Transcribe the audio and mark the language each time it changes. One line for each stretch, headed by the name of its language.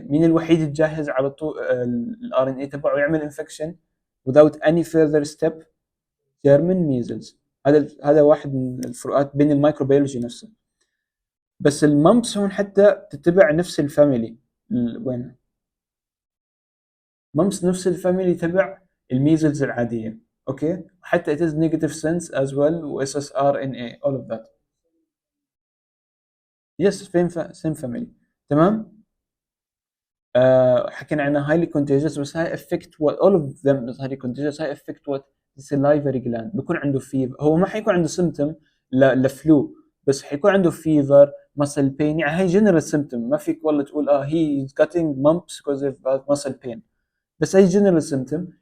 Arabic: مين الوحيد الجاهز على طول الار ان اي تبعه يعمل انفكشن
English: without any further step؟
Arabic: جيرمان ميزلز. هذا واحد من الفروقات بين الميكروبيولوجي نفسه. بس الممبس هون حتى تتبع نفس الفاميلي. وين ممبس نفس الفاميلي تبع الميزلز العاديه. اوكي. حتى
English: it is negative sense as well و SSRNA all of that. yes same family. تمام.
Arabic: حكينا عنها
English: highly contagious
Arabic: بس هاي
English: affect what all of them is highly contagious.
Arabic: هاي
English: affect what the salivary gland.
Arabic: بيكون عنده fever. هو ما حيكون عنده symptom لفلو بس حيكون عنده fever muscle pain. يعني هاي
English: general symptom.
Arabic: ما فيك والله تقول
English: he is getting mumps because of muscle pain
Arabic: بس هي
English: general symptom.